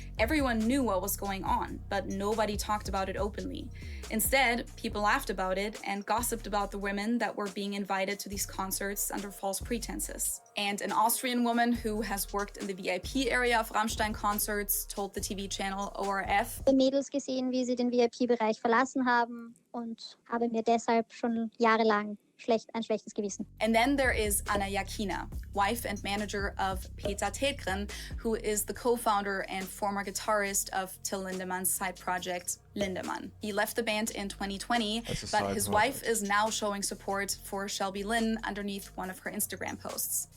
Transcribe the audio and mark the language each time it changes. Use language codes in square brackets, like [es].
[en] Everyone knew what was going on, but nobody talked about it openly. Instead, people laughed about it and gossiped about the women that were being invited to these concerts under false pretenses. And an Austrian woman who has worked in the VIP area of Rammstein concerts told the TV channel ORF, [de] Mädels gesehen, wie sie den VIP-Bereich verlassen haben und habe mir deshalb schon jahrelang ein schlechtes Gewissen. [en] And then there is Anna Jakina, wife and manager of Peter Tetgren, who is the co-founder and former guitarist of Till Lindemann's side project, Lindemann. He left the band in 2020, but his wife is now showing support for Shelby Lynn underneath one of her Instagram posts.